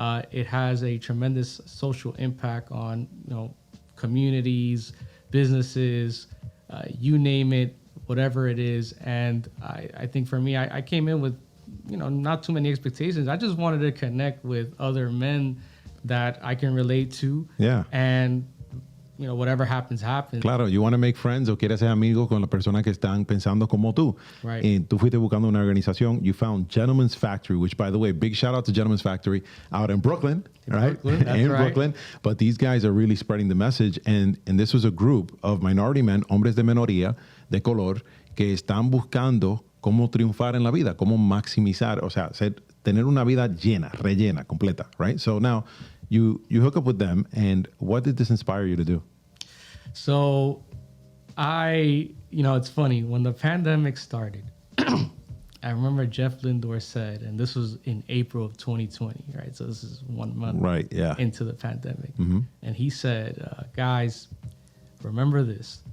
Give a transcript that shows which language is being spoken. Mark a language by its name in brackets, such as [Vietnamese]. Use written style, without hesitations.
[English] It has a tremendous social impact on, communities, businesses, you name it, whatever it is. And I think for me, I came in with, not too many expectations. I just wanted to connect with other men that I can relate to. Yeah. And, whatever happens, happens. [Spanish] Claro, [English] you want to make friends [Spanish] o quieres ser amigo con las personas que están pensando como tú. [English] Right. [Spanish] Y tú fuiste buscando una organización. [English] You found Gentleman's Factory, which, by the way, big shout out to Gentleman's Factory out in Brooklyn, right? That's right. Brooklyn. But these guys are really spreading the message. And this was a group of minority men, [Spanish] hombres de minoría, de color, que están buscando cómo triunfar en la vida, cómo maximizar, o sea, tener una vida llena, rellena, completa, right? [English] So now you hook up with them, and what did this inspire you to do? So it's funny, when the pandemic started, I remember Jeff Lindor said, and this was in April of 2020, right? So this is 1 month into the pandemic. Mm-hmm. And he said, guys, remember this.